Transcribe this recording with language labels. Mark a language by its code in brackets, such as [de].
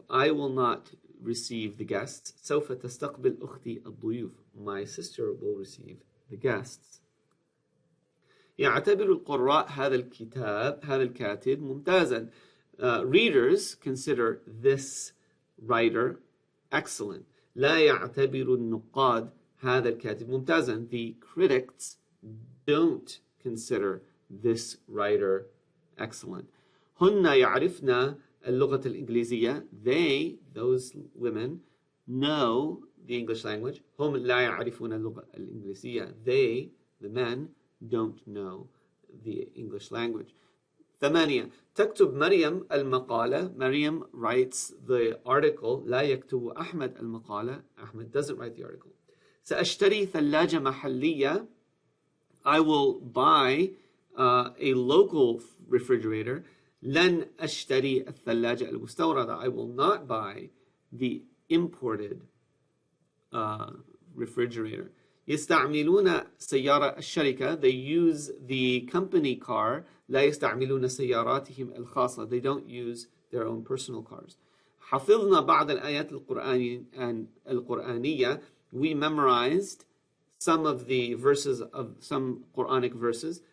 [en] I will not receive the guests. [ar] سوف تستقبل أختي الضيوف. [en] My sister will receive the guests. [ar] يعتبر القراء هذا الكاتب ممتازا. [en] Readers consider this writer excellent. [ar] لا يعتبر النقاد هذا الكاتب ممتازا. [en] The critics don't consider this writer excellent. [ar] هن يعرفن اللغة الإنجليزية. [en] Those women, know the English language. [ar] هم لا يعرفون اللغة الإنجليزية. [en] They, the men, don't know the English language. [ar] 8, تكتب مريم المقالة. [en] Maryam writes the article. [ar] لا يكتب أحمد المقالة. [en] Ahmed doesn't write the article. [ar] سأشتري ثلاجة محلية. [en] I will buy a local refrigerator. [ar] لن أشتري الثلاجة المستوردة. [en] I will not buy the imported refrigerator. [ar] يستعملون سيارة الشركة. [en] They use the company car. [ar] لا يستعملون سياراتهم الخاصة. [en] They don't use their own personal cars. [ar] حفظنا بعض الآيات القرآنية. [en] We memorized some of the verses of some Quranic verses.